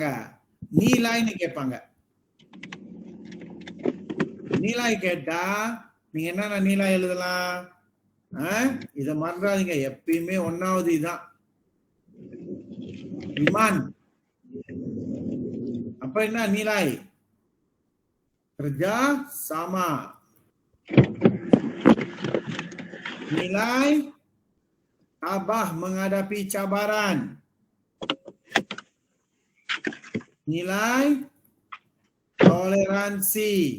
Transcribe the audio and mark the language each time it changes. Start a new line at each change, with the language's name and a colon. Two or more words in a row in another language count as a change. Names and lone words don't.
Tamil: நீலாய்னு கேட்பாங்க. நீலாய் கேட்டா நீங்க என்ன நீலாய் எழுதலாம்? இத மறந்துடாதீங்க, எப்பயுமே ஒன்னாவது இதான் இமான். அப்ப என்ன நீலாய்?
Malay: kerja sama. Nilai tabah menghadapi cabaran. Nilai toleransi.